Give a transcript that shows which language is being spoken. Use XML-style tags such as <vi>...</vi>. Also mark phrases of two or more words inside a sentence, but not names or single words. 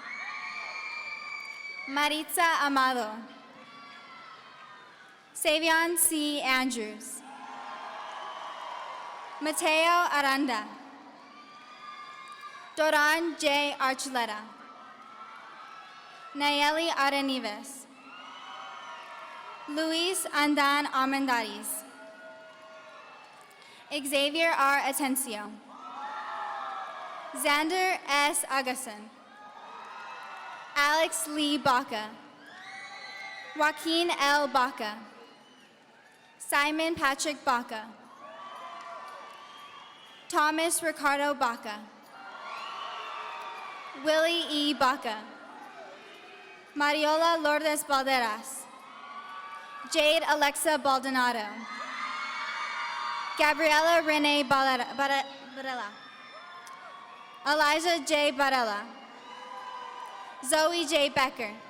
<en>Maritza Amado. Savion C. Andrews. Mateo Aranda. Doran J. Archuleta. Nayeli Areneves. Luis Andan Armendariz. Xavier R. Atencio. Xander S. Augustin. Alex Lee Baca. Joaquin L. Baca. Simon Patrick Baca. Thomas Ricardo Baca. Willie E. Baca. Mariola Lourdes Balderas. Jade Alexa Baldonado. Gabriela Renee Barella. Elijah J. Barella. Zoe J. Becker.</en>